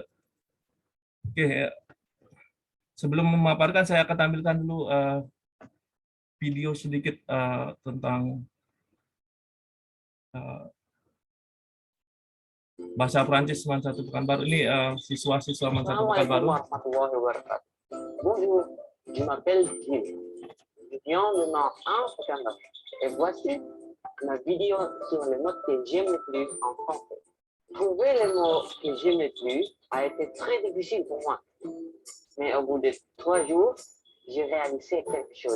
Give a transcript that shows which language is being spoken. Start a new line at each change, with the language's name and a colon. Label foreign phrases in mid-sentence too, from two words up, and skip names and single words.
Indonesian: Oke, sebelum memaparkan, saya akan tampilkan dulu video sedikit tentang bahasa Prancis MAN 1 Pekanbaru. Ini siswa-siswa MAN 1 Pekanbaru.
French: Bonjour, je m'appelle Gilles, étudiant de MAN 1 Pekanbaru. Et voici ma vidéo sur les mots que j'aime le plus en français. Trouver les mots que j'aime le plus a été très difficile pour moi. Mais au bout de 3 jours, j'ai réalisé quelque chose.